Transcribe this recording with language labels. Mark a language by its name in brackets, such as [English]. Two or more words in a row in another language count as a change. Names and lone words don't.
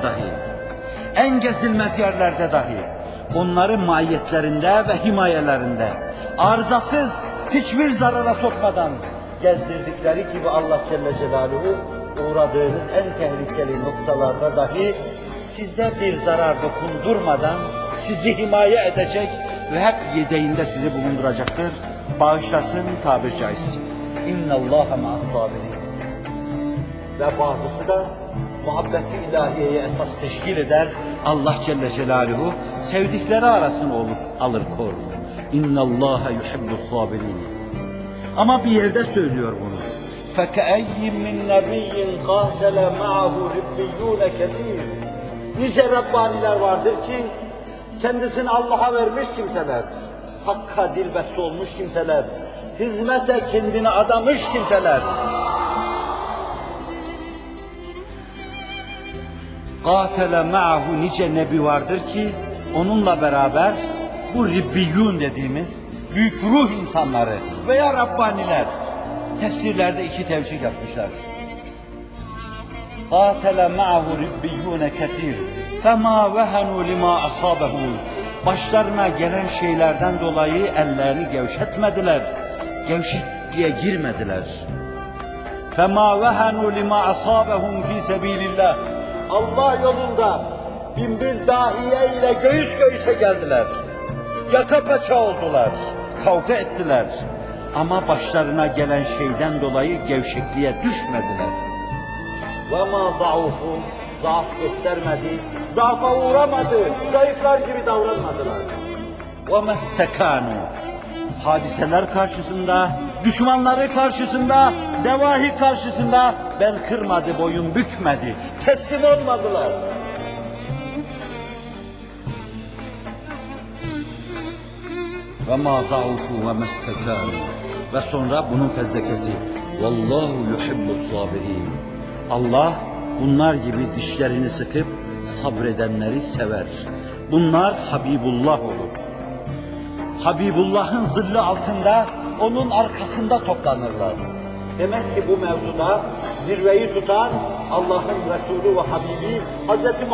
[Turkish] dahi, en gezilmez yerlerde dahi onları mahiyetlerinde ve himayelerinde arızasız, hiçbir zarara sokmadan gezdirdikleri gibi Allah [Arabic] جل جلاله [Turkish] uğradığınız en tehlikeli noktalarda dahi size bir zarar dokundurmadan sizi himaye edecek ve hep yedeğinde sizi bulunduracaktır. Bağışlasın tabiri caizse. [Arabic] إن الله مع الصابرين. [Turkish] Ve bazısı da muhabbeti ilahiyeye esas teşkil eder. Allah [Arabic] جل جلاله [Turkish] sevdikleri arasını alır korur. [Arabic] إن الله يحب الصابرين. [Turkish] Ama bir yerde söylüyor bunu. [Arabic] فَكَأَيِّمْ مِنْ نَبِيٍّ قَاتَلَ مَعَهُ رِبِّيُّونَ كَثِيرٌ. [Turkish] Nice Rabbaniler vardır ki kendisini Allah'a vermiş kimseler, Hakk'a dilbeste olmuş kimseler, hizmete kendini adamış kimseler. [Arabic] قَاتَلَ مَعَهُ [Turkish] nice nebi vardır ki onunla beraber bu Ribbiyun dediğimiz büyük ruh insanları veya Rabbaniler tefsirlerde iki tevcih yapmışlar. [Arabic] قَاتَلَ مَعَهُ رِبِّيُّونَ كَثِيرٌ فَمَا وَهَنُوا لِمَا أَصَابَهُمْ. [Turkish] Başlarına gelen şeylerden dolayı ellerini gevşetmediler, gevşekliğe girmediler. [Arabic] فَمَا وَهَنُوا لِمَا أَصَابَهُمْ فِي سَب۪يلِ اللّٰهِ. [Turkish] Allah yolunda binbir dahiye ile göğüs göğüse geldiler. Yaka paça oldular, kavga ettiler. Ama başlarına gelen şeyden dolayı gevşekliğe düşmediler. [Arabic] وَمَا ضَعُفُوا. [Turkish] Zaaf göstermedi, zaafa uğramadı, zayıflar gibi davranmadılar. [Arabic] وَمَا اسْتَكَانُوا. [Turkish] Hadiseler karşısında, düşmanları karşısında, devahi karşısında bel kırmadı, boyun bükmedi, teslim olmadılar. [Arabic] وَمَا ضَعُفُوا وَمَا اسْتَكَانُوا. [Turkish] Ve sonra bunun fezlekesi. [Arabic] وَاللّٰهُ يُحِبُّ الصَّابِرِينَ. [Turkish] Allah bunlar gibi dişlerini sıkıp sabredenleri sever. Bunlar Habibullah olur. Habibullah'ın zilli altında, onun arkasında toplanırlar. Demek ki bu mevzuda zirveyi tutan Allah'ın Resulü ve Habibi Hz.